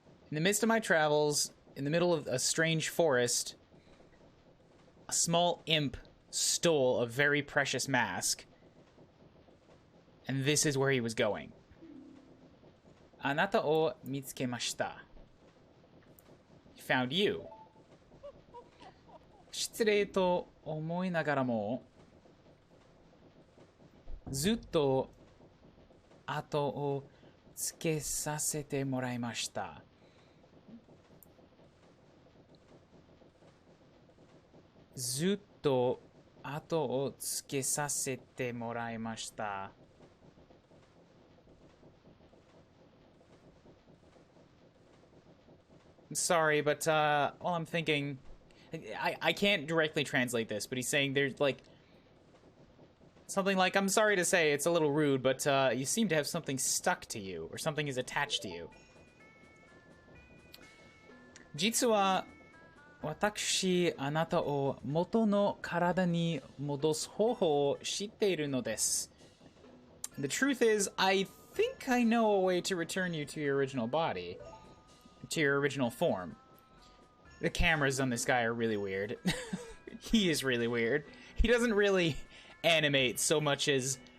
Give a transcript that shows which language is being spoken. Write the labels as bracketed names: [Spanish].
[English] In the midst of my travels, in the middle of a strange forest, a small imp stole a very precious mask. And this is where he was going. [Japanese] Anata o mitsukemashita. [English] found you. [Japanese] 失礼と思いながらも、ずっと後をつけさせてもらいました。ずっと後をつけさせてもらいました。 [English] Sorry, but well, I'm thinking, I can't directly translate this, but he's saying there's like something like, I'm sorry to say, it's a little rude, but you seem to have something stuck to you, or something is attached to you. [Japanese] 実は私、あなたを元の体に戻す方法を知っているのです。 [English] The truth is, I think I know a way to return you to your original body, to your original form. The cameras on this guy are really weird. He is really weird. He doesn't really animate so much as